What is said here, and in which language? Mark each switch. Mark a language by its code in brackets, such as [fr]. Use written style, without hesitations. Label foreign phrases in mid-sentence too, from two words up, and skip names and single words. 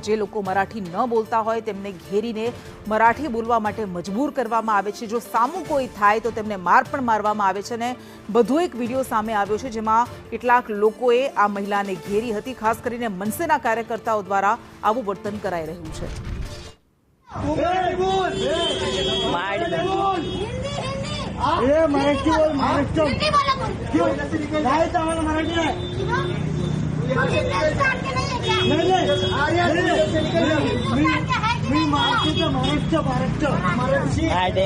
[gu] જે લોકો મરાઠી ન બોલતા હોય તેમને ઘેરીને મરાઠી બોલવા માટે મજબૂર કરવામાં આવે છે। જો સામું કોઈ થાય તો તેમને માર પણ મારવામાં આવે છે। અને વધુ એક વિડીયો સામે આવ્યો છે જેમાં કેટલાક લોકોએ આ મહિલાને ઘેરી હતી। ખાસ કરીને મનસેના કાર્યકર્તાઓ દ્વારા આવું વર્તન કરાઈ રહ્યું છે। [mr] मराठी बोल महाराष्ट्र क्यों काय आम्हाला मराठी आहे मी महाराष्ट्र महाराष्ट्र